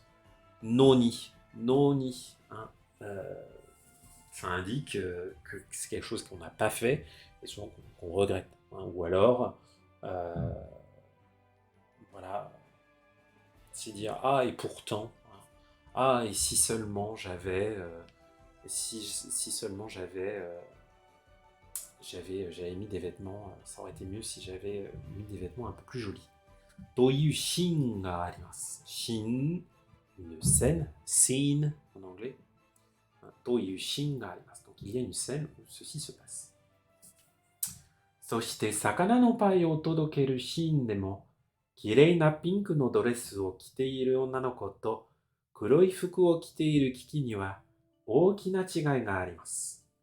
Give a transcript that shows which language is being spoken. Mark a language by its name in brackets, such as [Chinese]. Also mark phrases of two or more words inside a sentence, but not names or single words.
[Japanese] のに、のに, [French] ça indique que c'est quelque chose qu'on n'a pas fait et souvent qu'on regrette. Ou alors, voilà, c'est dire ah et pourtant, ah et si seulement j'avais, si seulement j'avais mis des vêtements, ça aurait été mieux si j'avais mis des vêtements un peu plus jolis. [Japanese] というシーンがあります. [French] Shin, une scene en anglais. [Japanese] というシーンがあります. [French] Donc il y a une scène où ceci se passe. [Japanese] そして魚のパイを届けるシーンでも、綺麗なピンクのドレスを着ている女の子と黒い服を着ているキキには大きな違いがあります.